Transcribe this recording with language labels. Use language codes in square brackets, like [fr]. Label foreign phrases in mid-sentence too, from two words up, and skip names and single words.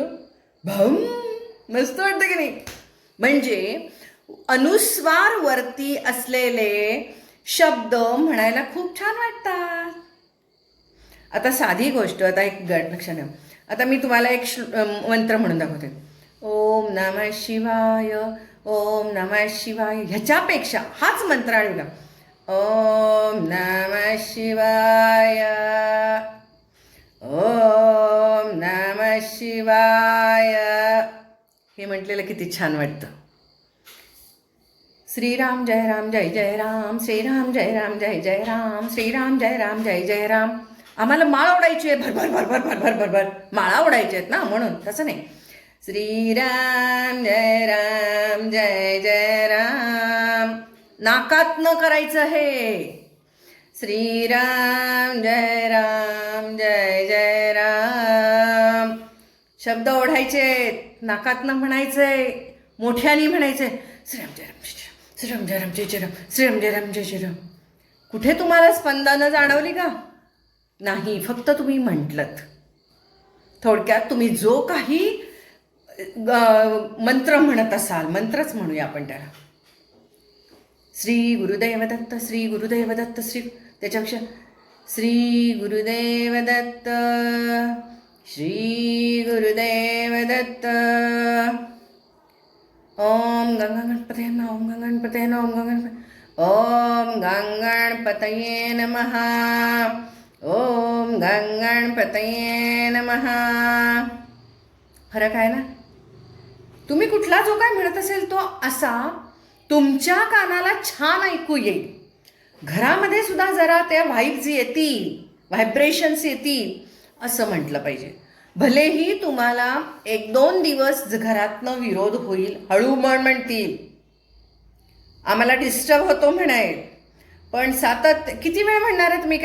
[mr] भम मस्त वाटतं की नाही? म्हणजे अनुस्वार वरती असलेले शब्द म्हणायला खूप छान वाटतात. आता साधी गोष्ट, आता एक लक्षात घ्या, आता मी तुम्हाला एक मंत्र म्हणून दाखवते. [sa] ओम नमः शिवाय, ओम नमः शिवाय. [mr] ह्याच्यापेक्षा हाच मंत्र आणि बघा, [sa] ओम नमः शिवाय, ओम नमः शिवाय. [mr] हे म्हटलेलं किती छान वाटतं. श्रीराम जय राम जय जय राम, श्रीराम जय राम जय जय राम, श्रीराम जय राम जय जय राम. आम्हाला माळ ओढायची आहे, भरभर भरभर भरभर भरभर माळा ओढायची आहेत ना, म्हणून तसं नाही. श्रीराम जय राम जय जय राम, नाकात न करायचं हे. श्रीराम जय राम जय जय राम. शब्द ओढायचे, नाकात न म्हणायचंय, मोठ्याने म्हणायचंय. श्रीराम जय राम जय श्रीराम जय राम जय जय राम, श्रीराम जय राम जय जय राम. कुठे तुम्हाला स्पंदनं जाणवली का? नाही, फक्त तुम्ही म्हटलत. थोडक्यात तुम्ही जो काही मंत्र म्हणत असाल, मंत्रच म्हणूया आपण त्याला. श्री गुरुदेव दत्त, श्री गुरुदेव दत्त, श्री, त्याच्यापेक्षा श्री गुरुदेव दत्त, श्री गुरुदेव दत्त. [sa] ओम गंगणपतये नमः, ओम गंगणपतये नमः, ओम गंगणपतये, ओम गंगणपतये नमः, ओम गंगणपतये नमः. [mr] फरक आहे ना? तुम्ही कुठला जो काय म्हणत असेल तो असा तुमच्या कानाला छान ऐकू येईल. घरामध्ये सुद्धा जरा त्या व्हाईब्स येतील, व्हायब्रेशन्स येतील असं म्हटलं पाहिजे. भलेही तुम्हाला 1-2 दिवस घरातनं विरोध होईल, हळू म्हणतील, आम्हाला डिस्टर्ब होतो म्हणायल, पण किती वेळ म्हणणार आहे तुम्ही?